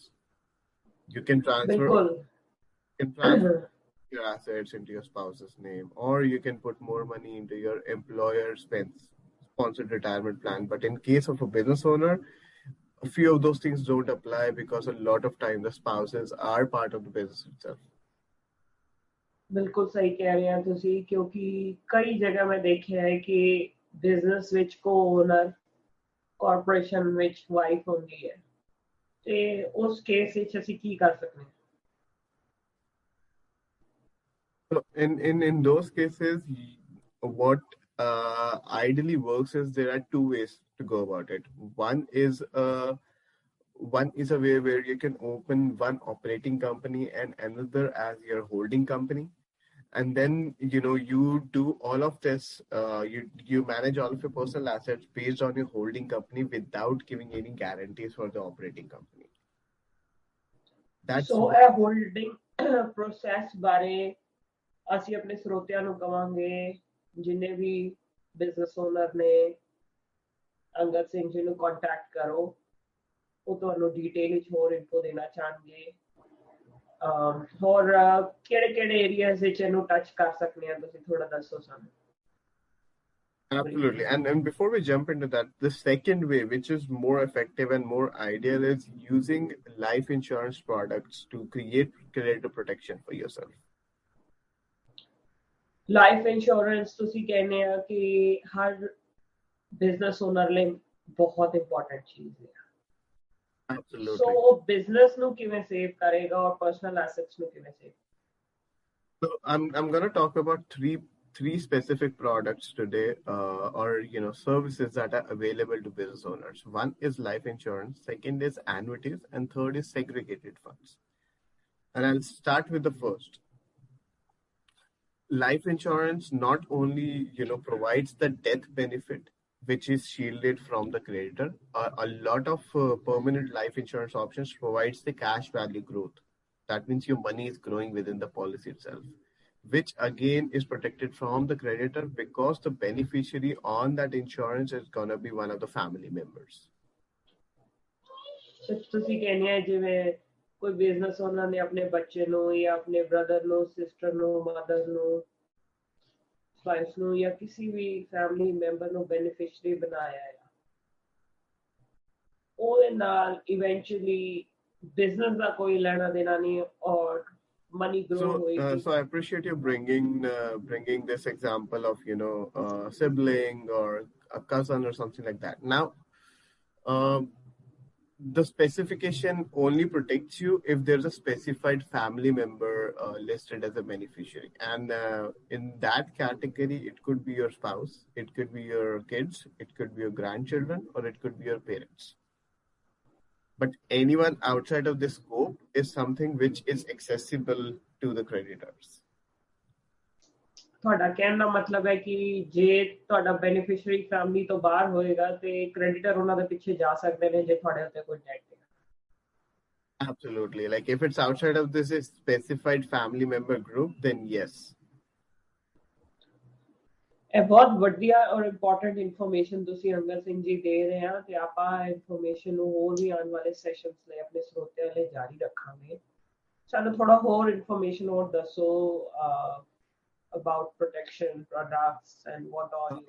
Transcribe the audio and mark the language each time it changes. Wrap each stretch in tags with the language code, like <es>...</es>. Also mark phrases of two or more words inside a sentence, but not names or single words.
<en>You can transfer your assets into your spouse's name, or you can put more money into your employer's sponsored retirement plan. But in case of a business owner, a few of those things don't apply because a lot of time the spouses are part of the business itself.</en> <pa>ਬਿਲਕੁਲ ਸਹੀ ਕਹਿ ਰਹੇ ਹੋ ਤੁਸੀਂ ਕਿਉਂਕਿ ਕਈ ਜਗ੍ਹਾ ਮੈਂ ਦੇਖਿਆ ਹੈ ਕਿ ਬਿਜ਼ਨਸ ਵਿੱਚ</pa> <en>co-owner corporation</en> <pa>ਵਿੱਚ ਵਾਈਫ ਹੁੰਦੀ ਹੈ ਤੇ ਉਸ ਕੇਸ ਵਿੱਚ ਅਸੀਂ ਕੀ ਕਰ ਸਕਦੇ ਹਾਂ</pa> <en>So in those cases, what ideally works is there are two ways to go about it. One is a way where you can open one operating company and another as your holding company, and then you do all of this. You manage all of your personal assets based on your holding company without giving any guarantees for the operating company. So a holding process</en> <pa>ਬਾਰੇ ਅਸੀਂ ਆਪਣੇ ਸਰੋਤਿਆਂ ਨੂੰ ਕਵਾਂਗੇ ਜਿੰਨੇ ਵੀ</pa> <en>business owner</en> <pa>ਨੇ ਅੰਗਦ ਸਿੰਘ ਜੀ ਨੂੰ ਕੰਟੈਕਟ ਕਰੋ ਉਹ ਤੁਹਾਨੂੰ ਡਿਟੇਲ ਵਿੱਚ ਹੋਰ ਇਨਫੋ ਦੇਣਾ ਚਾਹਣਗੇ ਹੋਰ ਕਿਹੜੇ ਏਰੀਆਜ਼ ਵਿੱਚ ਇਹਨੂੰ ਟੱਚ ਕਰ ਸਕਦੇ ਆ ਤੁਸੀਂ ਥੋੜਾ ਦੱਸੋ ਸਾਨੂੰ</pa> <en>Absolutely. And before we jump into that, the second way, which is more effective and more ideal, is using life insurance products to create creditor protection for yourself. Life insurance</en> <pa>ਤੁਸੀਂ ਕਹਿੰਦੇ ਆ ਕਿ ਹਰ</pa> <en>business owner</en> <pa>ਲਈ ਬਹੁਤ ਇੰਪੋਰਟੈਂਟ ਚੀਜ਼ ਹੈ ਸੋ</pa> <en>Absolutely.</en> <pa>ਉਹ ਬਿਜ਼ਨਸ ਨੂੰ ਕਿਵੇਂ ਸੇਵ ਕਰੇਗਾ ਔਰ</pa> <en>personal assets</en> <pa>ਨੂੰ ਕਿਵੇਂ ਸੇਵ?</pa> <en>So I'm gonna talk about three specific products today, or services that are available to business owners. One is life insurance, second is annuities, and third is segregated funds. And I'll start with the first. Life insurance not only provides the death benefit, which is shielded from the creditor. A lot of permanent life insurance options provides the cash value growth. That means your money is growing within the policy itself, which again is protected from the creditor because the beneficiary on that insurance is going to be one of the family members.</en> <pa>ਤੁਸੀਂ ਕਹਿੰਦੇ ਆ ਜਿਵੇਂ ਕੋਈ ਬਿਜ਼ਨਸ ਉਹਨਾਂ ਨੇ ਆਪਣੇ ਬੱਚੇ ਨੂੰ ਜਾਂ ਆਪਣੇ ਬ੍ਰਦਰ ਨੂੰ, ਸਿਸਟਰ ਨੂੰ, ਮਦਰ ਨੂੰ, ਵਾਈਫ ਨੂੰ ਜਾਂ ਕਿਸੇ ਵੀ</pa> <en>family member</en> <pa>ਨੂੰ ਬੈਨੀਫਿਸ਼ਰੀ ਬਣਾਇਆ ਹੈ, ਉਹਦੇ ਨਾਲ ਇਵੈਂਚੁਅਲੀ ਬਿਜ਼ਨਸ ਦਾ ਕੋਈ ਲੈਣਾ ਦੇਣਾ ਨਹੀਂ ਔਰ</pa> <en>money grow</en> <pa>ਹੋਏਗੀ.</pa> <en>So I appreciate you bringing this example of sibling or a cousin or something like that. Now, um, the specification only protects you if there's a specified family member listed as a beneficiary, and in that category, it could be your spouse, it could be your kids, it could be your grandchildren, or it could be your parents. But anyone outside of this scope is something which is accessible to the creditors.</en> <pa>ਤੁਹਾਡਾ ਕਹਿਣ ਦਾ ਮਤਲਬ ਹੈ ਕਿ ਜੇ ਤੁਹਾਡਾ ਬੈਨੀਫੀਸ਼ੀਅਰੀ ਫੈਮਿਲੀ ਤੋਂ ਬਾਹਰ ਹੋਏਗਾ ਤੇ ਕ੍ਰੈਡੀਟਰ ਉਹਨਾਂ ਦੇ ਪਿੱਛੇ ਜਾ ਸਕਦੇ ਨੇ ਜੇ ਤੁਹਾਡੇ ਉੱਤੇ ਕੋਈ ਡੈਟ ਹੈ?</pa> <en>Absolutely. Like if it's outside of this specified family member group, then yes.</en> <pa>ਇਹ ਬਹੁਤ ਵਧੀਆ ਔਰ</pa> <en>important information</en> <pa>ਤੁਸੀਂ ਅੰਗਦ ਸਿੰਘ ਜੀ ਦੇ ਰਹੇ ਆ ਤੇ ਆਪਾਂ ਇਨਫੋਰਮੇਸ਼ਨ ਨੂੰ ਹੋਰ ਵੀ ਆਉਣ ਵਾਲੇ ਸੈਸ਼ਨਸ ਲਈ ਆਪਣੇ ਸਰੋਤਿਆਂ ਲਈ ਜਾਰੀ ਰੱਖਾਂਗੇ। ਸਾਨੂੰ ਥੋੜਾ ਹੋਰ ਇਨਫੋਰਮੇਸ਼ਨ ਹੋਰ ਦੱਸੋ</pa> <en>about protection products and what all you</en>